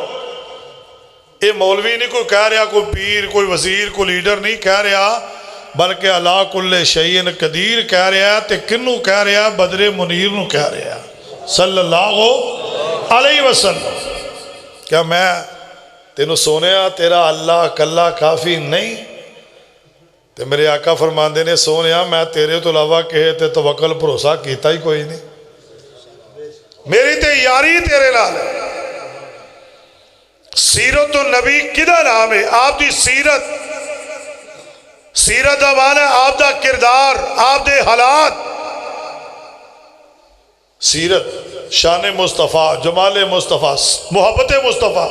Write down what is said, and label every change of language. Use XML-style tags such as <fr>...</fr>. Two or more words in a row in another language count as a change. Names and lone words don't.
<ur>یہ مولوی نہیں کوئی کہہ رہا، کوئی پیر، کوئی وزیر، کوئی لیڈر نہیں کہہ رہا، بلکہ اللہ</ur> <ar>کل شیء قدیر</ar> <ur>کہہ رہا.</ur> <pa>تے کنوں کہہ رہا؟ بدر منیر نو کہہ رہا</pa> <ar>صلی اللہ علیہ وسلم.</ar> <pa>کیا میں تینوں سونیا تیرا اللہ کلا کافی نہیں؟ تے میرے آقا فرماندے نے سونیا میں تیرے تو علاوہ کہے تے توکل بھروسہ کیتا ہی کوئی نہیں، میری تے یاری تیرے نال ہے. سیرت النبی کدا نام ہے؟ آپ دی سیرت، سیرت دا معنی آپ دا کردار، آپ دے حالات. سیرت شان مصطفیٰ، جمال مصطفیٰ، محبت مصطفیٰ.</pa>